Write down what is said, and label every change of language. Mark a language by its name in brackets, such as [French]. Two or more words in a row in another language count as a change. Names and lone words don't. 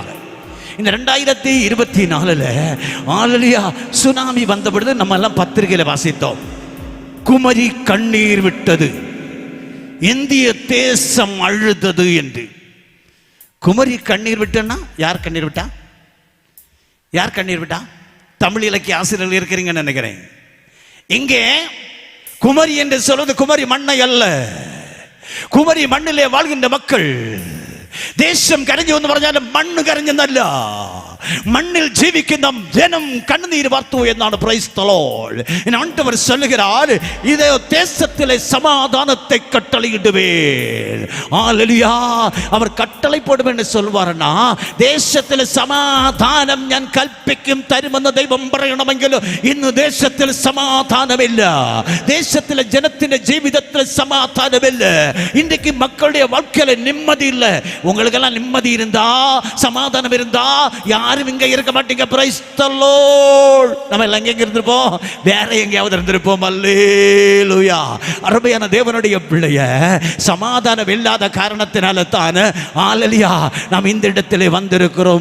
[Tamil] இந்த 2024 ஹல்லேலூயா சுனாமி வந்த பொழுது நம்ம எல்லாம் பத்திரிகையில வாசித்தோம், குமரி கண்ணீர் விட்டது, இந்திய தேசம் அழுதது என்று. குமரி கண்ணீர் விட்டா யார் கண்ணீர் விட்டா? யார் கண்ணீர் விட்டா? தமிழ் இலக்கிய ஆசிரியர்கள் இருக்கிறீங்கன்னு நினைக்கிறேன். இங்கே குமரி என்று சொல்வது குமரி மண்ணை அல்ல, குமரி மண்ணிலே வாழ்கின்ற மக்கள். [Malayalam] ദേശം കരഞ്ഞു എന്ന് പറഞ്ഞാൽ മണ്ണ് കരഞ്ഞെന്നല്ല, മണ്ണിൽ ജീവിക്കുന്ന ജനം കണ്ണുനീർ വാർത്തു എന്നാണ്. [English] Praise the Lord. [Tamil] ஆண்டவர் சொல்லுகிறார், இதே தேசத்திலே சமாதானத்தை கட்டளையிடுவேன். ஹல்லேலூயா. அவர் கட்டளை போடுவேன் சொல்வார்னா, [Malayalam] ദേശത്തിലെ സമാധാനം ഞാൻ കൽപ്പിക്കും തരുമെന്ന് ദൈവം പറയണമെങ്കിൽ ഇന്ന് ദേശത്തിൽ സമാധാനമില്ല, ദേശത്തിലെ ജനത്തിന്റെ ജീവിതത്തിൽ സമാധാനമില്ല. [Tamil] இன்றைக்கு மக்களுடைய வாழ்க்கையில நிம்மதி இல்லை. உங்களுக்கெல்லாம் நிம்மதி இருந்தா, சமாதானம் இருந்தா யாரும் இங்க இருக்க மாட்டீங்க. [English] Praise the Lord. [Tamil] நம்ம எல்லாம் எங்க இருந்திருப்போம்? வேற எங்கேயாவது இருந்திருப்போம். அல்லேலூயா. அருமையான தேவனுடைய பிள்ளைய, சமாதானம் இல்லாத காரணத்தினால தான் ஹல்லேலூயா நாம் இந்த இடத்திலே வந்திருக்கிறோம்.